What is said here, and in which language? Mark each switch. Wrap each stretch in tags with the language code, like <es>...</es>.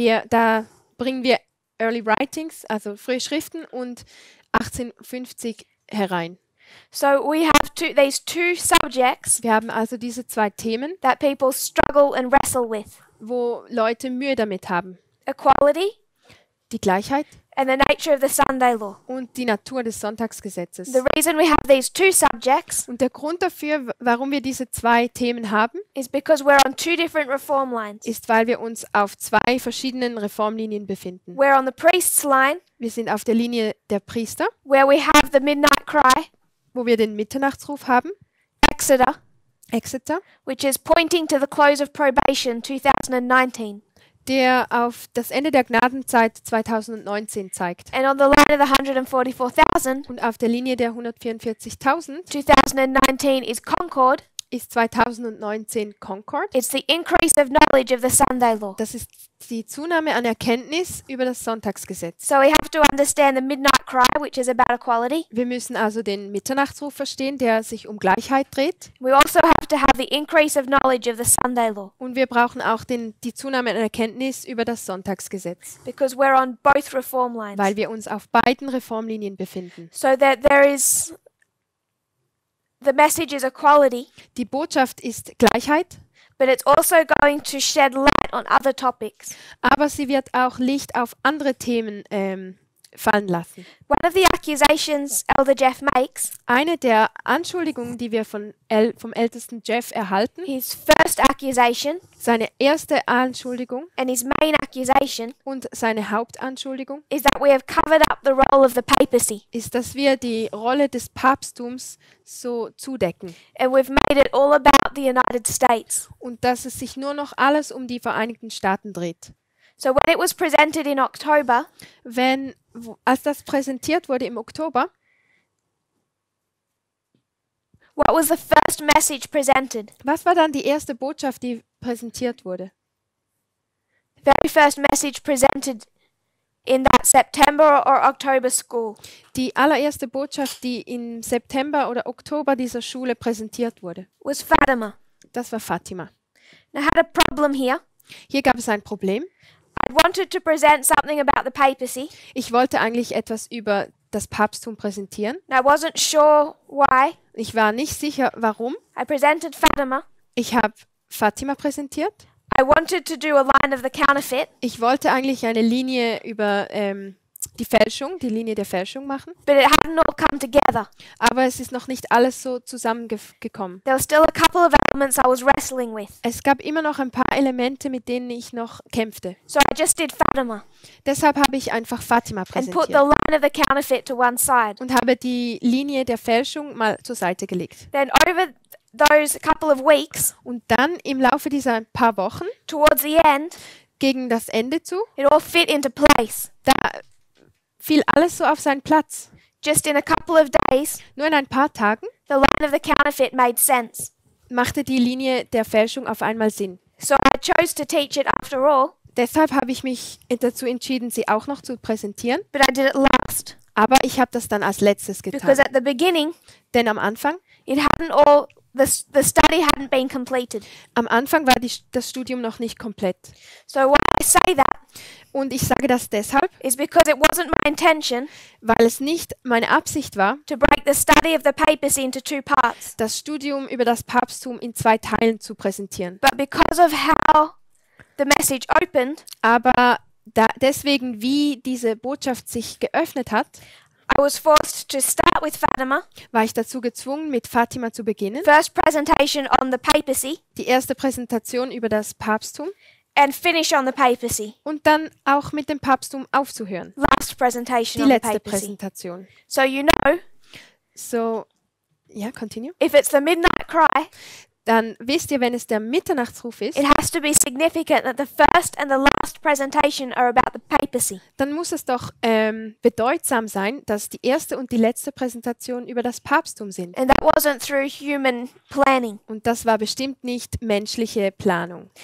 <de>Da bringen wir Early Writings, also frühe Schriften, und 1850 herein.</de> <en>So we have these 2 subjects</en> <de>Wir haben also diese 2 Themen,</de> <en>that people struggle and wrestle with.</en> <de>wo Leute Mühe damit haben.</de> <en>Equality</en> <de>Die Gleichheit</de> <en>and the nature of the Sunday law.</en> <de>und die Natur des Sonntagsgesetzes.</de> <en>The reason we have these two subjects</en> <de>Und der Grund dafür, warum wir diese zwei Themen haben,</de> <en>is because we're on two different reform lines.</en> <de>ist, weil wir uns auf zwei verschiedenen Reformlinien befinden.</de> <en>We're on the priest's line,</en> <de>Wir sind auf der Linie der Priester,</de> <en>where we have the midnight cry,</en> <de>wo wir den Mitternachtsruf haben, Exeter,</de> <en>which is pointing to the close of probation 2019.</en> <de>der auf das Ende der Gnadenzeit 2019 zeigt.</de> <en>And on the line of the 144,000,</en> <de>Und auf der Linie der 144.000</de> <en>2019 is Concord.</en> <de>ist 2019 Concord.</de> <en>It's the increase of knowledge of the Sunday law.</en> <de>Das ist die Zunahme an Erkenntnis über das Sonntagsgesetz.</de> <en>So we have to understand the midnight cry, which is about equality.</en> <de>Wir müssen also den Mitternachtsruf verstehen, der sich um Gleichheit dreht.</de> <en>We also have to have the increase of knowledge of the Sunday law,</en> <de>Und wir brauchen auch die Zunahme an Erkenntnis über das Sonntagsgesetz,</de> <en>because we're on both reform lines.</en> <de>weil wir uns auf beiden Reformlinien befinden.</de> <en>So that the message is equality,</en> <de>Die Botschaft ist Gleichheit,</de> <en>but it's also going to shed light on other topics.</en> <de>aber sie wird auch Licht auf andere Themen fallen lassen.</de> <en>One of the accusations Elder Jeff makes,</en> <de>Eine der Anschuldigungen, die wir vom ältesten Jeff erhalten,</de> <en>his first accusation</en> <de>seine erste Anschuldigung</de> <en>and his main accusation,</en> <de>und seine Hauptanschuldigung,</de> <en>is that we have covered up the role of the papacy</en> <de>ist, dass wir die Rolle des Papsttums so zudecken</de> <en>and we've made it all about the United States.</en> <de>und dass es sich nur noch alles um die Vereinigten Staaten dreht.</de> <en>So when it was presented in October,</en> <de>Als das präsentiert wurde im Oktober,</de> <en>what was the first message presented?</en> <de>was war dann die erste Botschaft, die präsentiert wurde?</de> <en>The very first message presented in that September or October school</en> <de>Die allererste Botschaft, die im September oder Oktober dieser Schule präsentiert wurde,</de> <en>was Fatima.</en> <de>das war Fatima.</de> <en>Now, I had a problem here.</en> <de>Hier gab es ein Problem.</de> <en>I wanted to present something about the papacy,</en> <de>Ich wollte eigentlich etwas über das Papsttum präsentieren.</de> <en>and I wasn't sure why.</en> <de>Ich war nicht sicher, warum.</de> <en>I presented Fatima.</en> <de>Ich habe Fatima präsentiert.</de> <en>I wanted to do a line of the counterfeit,</en> <de>Ich wollte eigentlich eine Linie über die Linie der Fälschung machen.</de> <en>but it hadn't all come together.</en> <de>Aber es ist noch nicht alles so zusammengekommen.</de> <en>There were still a couple of elements I was wrestling with.</en> <de>Es gab immer noch ein paar Elemente, mit denen ich noch kämpfte.</de> <en>So I just did Fatima</en> <de>Deshalb habe ich einfach Fatima</de> <en>and put the</en> <de>präsentiert</de> <en>line of the counterfeit to one side.</en> <de>und habe die Linie der Fälschung mal zur Seite gelegt.</de> <en>Then over those couple of weeks,</en> <de>Und dann im Laufe dieser paar Wochen,</de> <en>towards the end,</en> <de>gegen das Ende zu,</de> <en>it all fit into place.</en> <de>da fiel alles so auf seinen Platz.</de> <en>Just in a couple of days,</en> <de>Nur in ein paar Tagen</de> <en>the line of the counterfeit made sense.</en> <de>machte die Linie der Fälschung auf einmal Sinn.</de> <en>So I chose to teach it after all,</en> <de>Deshalb habe ich mich dazu entschieden, sie auch noch zu präsentieren.</de> <en>but I did it last.</en> <de>Aber ich habe das dann als letztes</de> <en>Because</en> <de>getan.</de> <en>at the beginning,</en> <de>Denn am Anfang</de> <en>the study hadn't been completed.</en> <de>Am Anfang war das Studium noch nicht komplett.</de> <en>So why I say that</en> <de>Und ich sage das deshalb,</de> <en>is because it wasn't my intention</en> <de>weil es nicht meine Absicht war,</de> <en>to break the study of the papacy into two parts,</en> <de>das Studium über das Papsttum in zwei Teilen zu präsentieren.</de> <en>but because of how the message opened,</en> <de>Aber deswegen, wie diese Botschaft sich geöffnet hat,</de> <en>I was forced to start with Fatima,</en> <de>war ich dazu gezwungen, mit Fatima zu beginnen.</de> <en>first presentation on the papacy,</en> <de>Die erste Präsentation über das Papsttum</de> <en>and finish on the papacy,</en> <de>und dann auch mit dem Papsttum aufzuhören.</de> <en>last presentation</en> <de>Die</de> <en>on the</en> <de>letzte</de> <en>papacy.</en> <de>Präsentation.</de> <en>So you know,</en> <de>So, ja, continue.</de> <en>if it's the midnight cry,</en> <de>Dann wisst ihr, wenn es der Mitternachtsruf ist,</de> <en>it has to be significant that the first and the last presentation are about the papacy.</en> <de>dann muss es doch bedeutsam sein, dass die erste und die letzte Präsentation über das Papsttum sind.</de> <en>And that wasn't through human planning.</en> <de>Und das war bestimmt nicht menschliche Planung.</de>